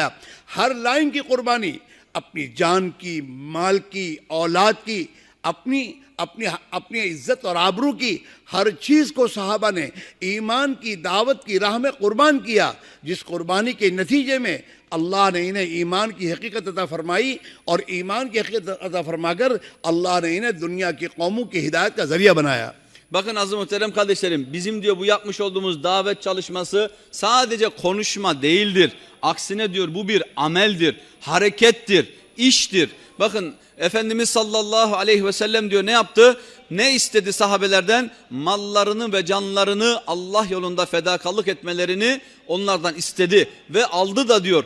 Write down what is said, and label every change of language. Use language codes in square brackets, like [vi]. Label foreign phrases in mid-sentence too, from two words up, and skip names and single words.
[ur] ہر لائن کی قربانی، اپنی جان کی، مال کی، اولاد کی، اپنی اپنی اپنی عزت اور آبرو کی ہر چیز کو صحابہ نے ایمان کی دعوت کی راہ میں قربان کیا، جس قربانی کے نتیجے میں اللہ نے انہیں ایمان کی حقیقت عطا فرمائی اور ایمان کی حقیقت عطا فرما کر اللہ نے انہیں دنیا کی قوموں کی ہدایت کا ذریعہ بنایا. [tr] Bakın aziz muhterem kardeşlerim, bizim diyor bu yapmış olduğumuz davet çalışması sadece konuşma değildir. Aksine diyor bu bir ameldir, harekettir, iştir. Bakın Efendimiz [ar] صلى الله عليه وسلم [tr] diyor ne yaptı? Ne istedi sahabelerden? Mallarını ve canlarını Allah yolunda fedakarlık etmelerini onlardan istedi ve aldı da diyor.